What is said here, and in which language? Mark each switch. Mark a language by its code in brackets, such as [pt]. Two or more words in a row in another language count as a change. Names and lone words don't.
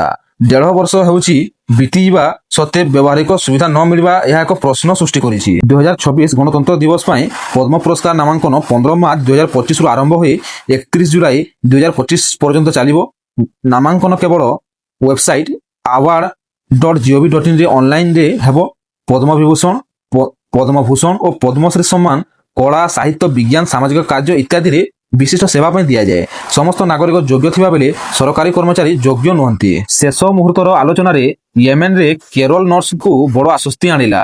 [or] 1.5 ବର୍ଷ ହେଉଛି ବିତିଯିବା ସତ୍ତ୍ୱେ ବ୍ୟବହାରିକ ସୁବିଧା ନ ମିଳିବା ଏହା ଏକ ପ୍ରଶ୍ନ ସୃଷ୍ଟି କରିଛି। 2026 ଗଣତନ୍ତ୍ର ଦିବସ ପାଇଁ ପଦ୍ମ ପୁରସ୍କାର ନାମାଙ୍କନ 15 ମାର୍ଚ୍ଚ 2025ରୁ ଆରମ୍ଭ ହୋଇ 31 ଜୁଲାଇ 2025 ପର୍ଯ୍ୟନ୍ତ ଚାଲିବ। ନାମାଙ୍କନ କେବଳ ୱେବସାଇଟ award.gov.in ରେ ଅନଲାଇନରେ ହେବ। ପଦ୍ମବିଭୂଷଣ, ପଦ୍ମଭୂଷଣ ଓ ପଦ୍ମଶ୍ରୀ ସମ୍ମାନ କଳା, ସାହିତ୍ୟ, ବିଜ୍ଞାନ, ସାମାଜିକ କାର୍ଯ୍ୟ ଇତ୍ୟାଦିରେ ବିଶିଷ୍ଟ ସେବା ପାଇଁ ଦିଆଯାଏ। ସମସ୍ତ ନାଗରିକ ଯୋଗ୍ୟ ଥିବା ବେଳେ ସରକାରୀ କର୍ମଚାରୀ ଯୋଗ୍ୟ ନୁହନ୍ତି। ଶେଷ ମୁହୂର୍ତ୍ତର ଆଲୋଚନାରେ ୟେମେନରେ କେରଳ ନର୍ସଙ୍କୁ ବଡ଼ ଆଶ୍ୱସ୍ତି ଆଣିଲା।